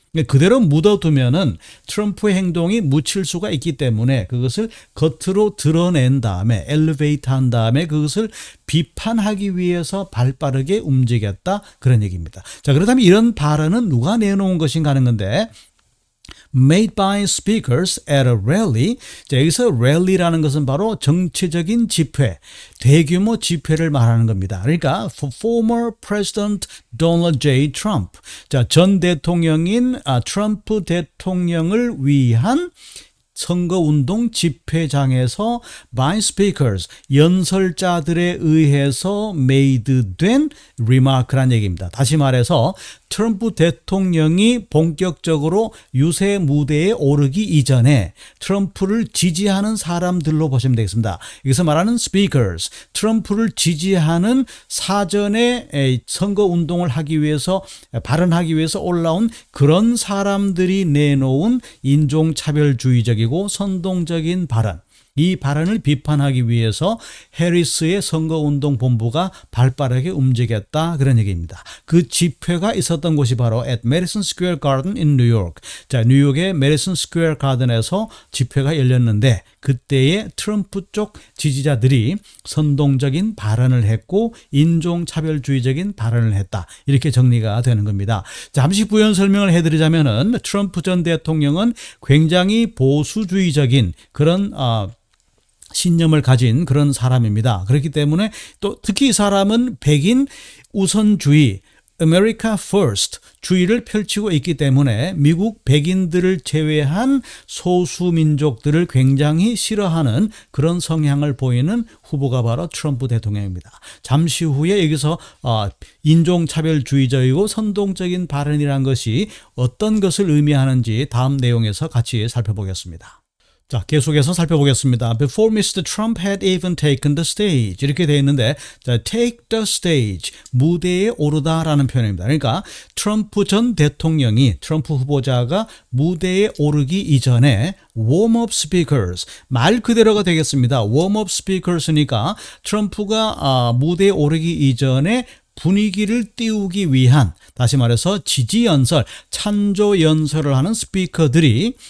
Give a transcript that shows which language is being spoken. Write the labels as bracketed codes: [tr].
[ko] 그대로 묻어두면은 트럼프의 행동이 묻힐 수가 있기 때문에 그것을 겉으로 드러낸 다음에 엘리베이트 한 다음에 그것을 비판하기 위해서 발빠르게 움직였다 그런 얘기입니다. 자, 그렇다면 이런 발언은 누가 내놓은 것인가 하는 건데, [en] made by speakers at a rally. [ko] 자, 여기서 rally라는 것은 바로 정치적인 집회, 대규모 집회를 말하는 겁니다. [en] 그러니까 former President Donald J. Trump. [ko] 자, 전 대통령인 트럼프 대통령을 위한 선거운동 집회장에서 by speakers, 연설자들에 의해서 made 된 remark란 얘기입니다. 다시 말해서 트럼프 대통령이 본격적으로 유세 무대에 오르기 이전에 트럼프를 지지하는 사람들로 보시면 되겠습니다. 여기서 말하는 speakers, 트럼프를 지지하는 사전에 선거운동을 하기 위해서, 발언하기 위해서 올라온 그런 사람들이 내놓은 인종차별주의적이고 선동적인 발언. 이 발언을 비판하기 위해서 해리스의 선거운동 본부가 발빠르게 움직였다 그런 얘기입니다. 그 집회가 있었던 곳이 바로 at Madison Square Garden in New York. 자, 뉴욕의 메디슨 스퀘어 가든에서 집회가 열렸는데 그때의 트럼프 쪽 지지자들이 선동적인 발언을 했고 인종차별주의적인 발언을 했다. 이렇게 정리가 되는 겁니다. 잠시 부연 설명을 해드리자면은 트럼프 전 대통령은 굉장히 보수주의적인 그런 신념을 가진 그런 사람입니다. 그렇기 때문에 또 특히 이 사람은 백인 우선주의 America First 주의를 펼치고 있기 때문에 미국 백인들을 제외한 소수민족들을 굉장히 싫어하는 그런 성향을 보이는 후보가 바로 트럼프 대통령입니다. 잠시 후에 여기서 인종차별주의적이고 선동적인 발언이란 것이 어떤 것을 의미하는지 다음 내용에서 같이 살펴보겠습니다. 자, 계속해서 살펴보겠습니다. [en] Before Mr. Trump had even taken the stage [ko] 이렇게 되어 있는데 [en] 자, take the stage [ko] 무대에 오르다라는 표현입니다. 그러니까 트럼프 전 대통령이 트럼프 후보자가 무대에 오르기 이전에 warm-up speakers 말 그대로가 되겠습니다. warm-up speakers니까 트럼프가 무대에 오르기 이전에 분위기를 띄우기 위한 다시 말해서 지지 연설, 찬조 연설을 하는 스피커들이